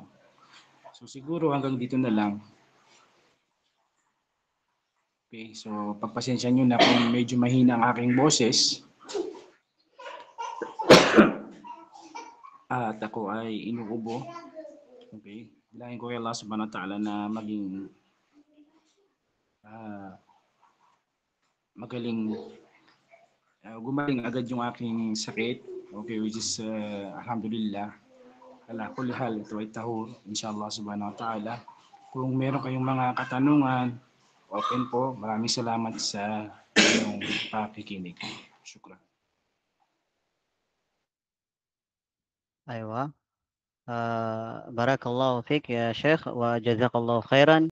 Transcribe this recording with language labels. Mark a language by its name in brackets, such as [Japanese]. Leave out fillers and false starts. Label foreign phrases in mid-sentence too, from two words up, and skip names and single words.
[Filipino] So, siguro hanggang dito na lang. Okay, so pagpasensya nyo na kung medyo mahina ang aking boses. At ako ay inuubo. Okay, bilangin ko kay Allah [Arabic] سبحانه وتعالى [Filipino] na maging magaling gumaling agad yung aking sakit. [English] Okay, which is [Arabic] الحمد لله. على كل حال, [Filipino] ito ay tahur, [Arabic] إن شاء الله سبحانه وتعالى. [Filipino] Kung meron kayong mga katanungan, open po. Maraming salamat sa inyong pakikinig. Shukran. [Arabic] أيوة. بارك الله فيك يا شيخ وجزاك الله خيرا.